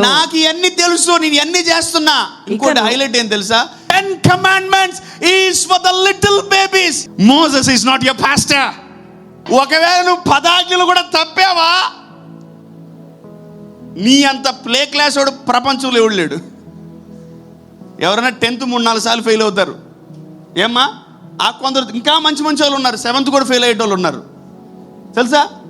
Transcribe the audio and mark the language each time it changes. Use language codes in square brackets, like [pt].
[te] నాకు ఇవన్నీ తెలుసు, నేను ఇవన్నీ చేస్తున్నా. ఇంకోటి హైలైట్ ఏం తెలుసా? [en] 10 commandments is for the little babies. Moses is not your pastor. [te] ఒకవేళ నువ్వు 10 ఆజ్ఞలు కూడా తప్పావా, నీ అంత ప్లే క్లాస్ వాడు ప్రపంచంలో ఎవడు లేడు. ఎవరైనా 10th 3-4 సార్లు ఫెయిల్ అవుతారు. ఏమ్మా? కొందరు ఇంకా మంచి వాళ్ళు ఉన్నారు, 7th కూడా ఫెయిల్ అయ్యే వాళ్ళు ఉన్నారు. తెలుసా?